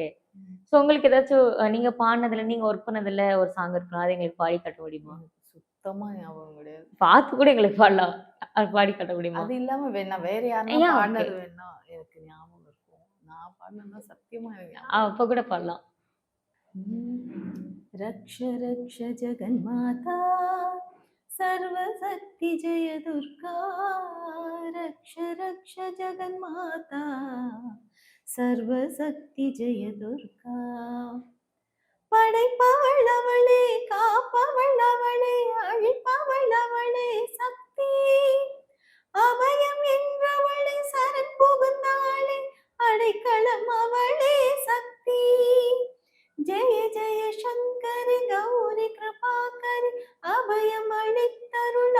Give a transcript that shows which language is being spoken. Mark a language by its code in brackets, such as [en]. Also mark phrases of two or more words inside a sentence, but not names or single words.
[ta] ஸோ உங்களுக்கு ஏதாச்சும் நீங்க பாடுனதுல, நீங்க ஒர்க் பண்ணதுல ஒரு சாங் இருக்கலாம். அத எங்களுக்கு பாடி காட்ட முடியுமா? எனக்கு சுத்தமா ஞாபகம் கிடையாது. பார்த்து கூட எங்களுக்கு பாடலாம். அது பாடி காட்ட முடியுமா? அது இல்லாம நான் வேற யாருன்னா ஓகே. பாடுனது வேணா எனக்கு ஞாபகம் இருக்கும். நான் பாடுனதுனா சத்தியமா எனக்கு ஞாபகம் இல்ல. அப்ப கூட பாடலாம். [sa] रक्ष रक्ष जगन्माता सर्वशक्ति जय दुर्गा रक्ष रक्ष जगन्माता सर्वशक्ति जय दुर्गा [ta] படைப்பவள் அவளே காப்பவள் அவளே அழிப்பவள் அவளே சக்தி அபயம் என்றவளே சரண் புகுந்தாளே அடைக்கலம் அவளே சக்தி ஜெய ஜெய சங்கரி கௌரி கிருபாகரி அபயம் அளித்தருள்